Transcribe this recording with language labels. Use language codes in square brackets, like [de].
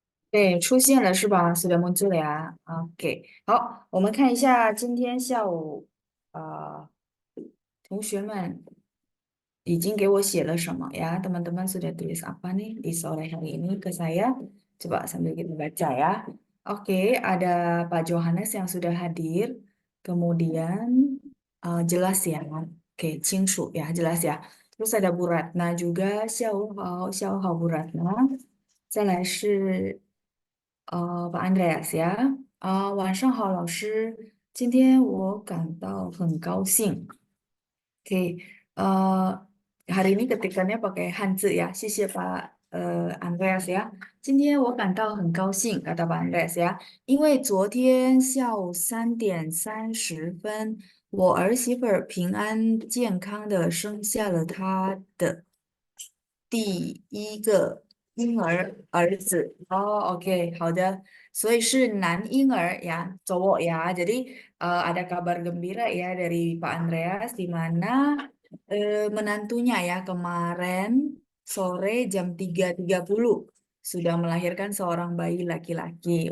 [zh] 对，出现了是吧？ [id] sudah muncul ya. [zh] Oke，好，我们看一下今天下午，同学们已经给我写了什么ya? [id] Teman-teman sudah tulis apa nih di sore hari ini ke saya? Coba sambil kita baca ya. Oke, ada Pak Johannes yang sudah hadir. Kemudian jelas ya. Oke, 清楚 ya, jelas ya. Terus ada Bu Ratna juga, [zh] 下午好 [id] Bu Ratna。 [zh] 再来是Pak Andreas ya，晚上好，老师。今天我感到很高兴。 [id] Oke, eh, hari ini ketikannya pakai Hanzi ya. [zh] 谢谢 Pak Andreas ya. 今天我感到很高兴, [id] kata Pak Andreas ya. [zh] 因为昨天下午3点30分，我儿媳妇儿平安健康的生下了她的第一个婴儿子。哦，OK，好的。所以是男婴儿 [id] ya, cowok ya. Jadi ada kabar gembira ya dari Pak Andreas di mana menantunya ya kemarin sore jam 3.30 sudah melahirkan seorang bayi laki-laki.